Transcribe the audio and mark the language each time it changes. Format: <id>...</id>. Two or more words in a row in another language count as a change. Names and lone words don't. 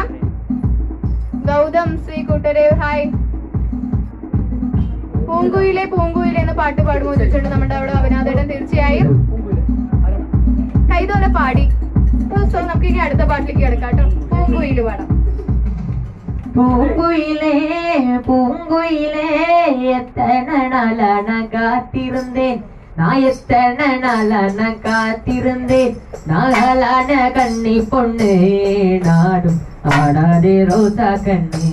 <ml>ഗൗതം ശ്രീ കൂട്ടരെ ഹായ്. പൂങ്കുയിലെ പൂങ്കുയിലെ എന്ന പാട്ട് പാടുമോ ചോദിച്ചിട്ടുണ്ട് നമ്മുടെ അവിടെ അവിനാഥേട്ടൻ. തീർച്ചയായും കൈതോല പാടി. സോ നമുക്ക് ഇനി അടുത്ത പാട്ടിലേക്ക് കിടക്കാം കേട്ടോ. പൂങ്കുയില് പാടാം.</ml> <ta>பூங்குயிலே பூங்குயிலே எத்தனை நாளான காத்திருந்தேன் நான், எத்தனை நாளான காத்திருந்தேன். நாளான கண்ணி பொண்ணு நாடும் ஆடாதே ரோசா கண்ணே.</ta>